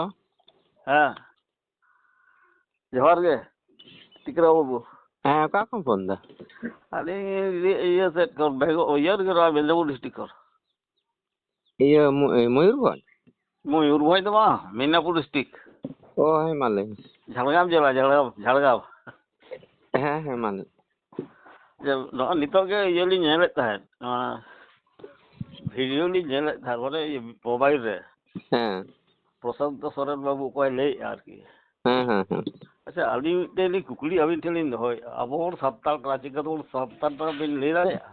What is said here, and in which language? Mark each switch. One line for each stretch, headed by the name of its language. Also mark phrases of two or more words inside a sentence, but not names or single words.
Santali: ᱦᱮᱸ ᱡᱚᱦᱟᱨ ᱜᱮ ᱴᱤᱠᱨᱟ ᱵᱟᱹᱵᱩ᱾ ᱦᱮᱸ ᱚᱠᱟ ᱠᱷᱚᱱ ᱯᱷᱳᱱ ᱫᱟ? ᱟᱹᱞᱤᱧ ᱤᱭᱟᱹ ᱥᱮᱫ ᱠᱷᱚᱱ ᱤᱭᱟᱹ ᱨᱮᱜᱮ ᱱᱚᱣᱟ ᱢᱮᱫᱽᱱᱤᱯᱩᱨ ᱰᱤᱥᱴᱤᱠ ᱠᱷᱚᱱ᱾ ᱤᱭᱟᱹ ᱢᱚᱭᱩᱨᱵᱷᱚᱸᱡᱽ? ᱢᱚᱭᱩᱨᱵᱷᱚᱸᱡᱽ ᱫᱚ ᱵᱟᱝ, ᱢᱮᱫᱽᱱᱤᱯᱩᱨ ᱰᱤᱥᱴᱤᱠ᱾ ᱚ ᱦᱮᱸ ᱢᱟ ᱞᱟᱹᱭ ᱢᱮ᱾
Bangla: ঝাড়গ্রাম জেলা, ঝাড়গ্রাম।
Santali: ᱦᱮᱸ ᱦᱮᱸ ᱢᱟ ᱞᱟᱹᱭ
Bangla: যে নয়
Santali: ᱱᱤᱛᱚᱜ ᱜᱮ ᱤᱭᱟᱹ ᱞᱤᱧ ᱧᱮᱞᱮᱫ ᱛᱟᱦᱮᱸᱫ, ᱱᱚᱣᱟ ᱵᱷᱤᱰᱤᱭᱳ ᱞᱤᱧ ᱧᱮᱞᱮᱫ ᱛᱟᱦᱮᱸᱫ ᱢᱟᱱᱮ ᱢᱳᱵᱟᱭᱤᱞ ᱨᱮ᱾ ᱦᱮᱸ ᱯᱨᱚᱥᱟᱱᱛᱚ ᱥᱚᱨᱮᱱ ᱵᱟᱹᱵᱩ ᱚᱠᱚᱭ ᱞᱟᱹᱭᱮᱫᱼᱟ ᱟᱨᱠᱤ᱾ ᱦᱮᱸ ᱦᱮᱸ ᱦᱮᱸ ᱟᱪᱪᱷᱟ, ᱟᱹᱞᱤᱧ ᱢᱤᱫᱴᱮᱱ ᱠᱩᱠᱞᱤ ᱟᱹᱵᱤᱱ ᱴᱷᱮᱱ ᱞᱤᱧ ᱫᱚᱦᱚᱭᱮᱫᱼᱟ᱾ ᱟᱵᱚ ᱦᱚᱲ ᱥᱟᱱᱛᱟᱲ ᱠᱟᱱᱟ, ᱪᱤᱠᱟᱹᱛᱮᱵᱚᱱ ᱥᱟᱱᱛᱟᱲ ᱵᱤᱱ ᱞᱟᱹᱭ ᱫᱟᱲᱮᱭᱟᱜᱼᱟ?